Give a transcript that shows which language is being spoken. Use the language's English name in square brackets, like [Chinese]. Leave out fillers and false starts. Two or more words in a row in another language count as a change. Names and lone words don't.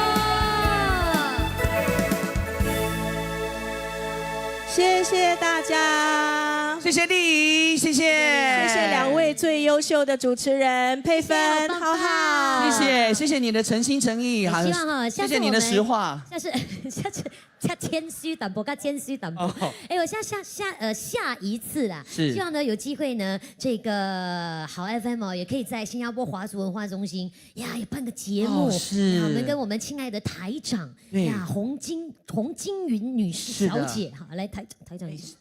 [Chinese] 謝謝大家，謝謝麗儀，謝謝，謝謝兩位最優秀的主持人佩芬、浩浩，謝謝你的誠心誠意，哇！希望哈，下次謝謝你的實話。下次加谦虚淡薄，加谦虚淡薄。哎，我下一次啦，是希望呢有机会呢，这个好 FM 哦，也可以在新加坡华族文化中心呀，也办个节目，是我们跟我们亲爱的台长呀，洪金云女士小姐，好，来台长一下。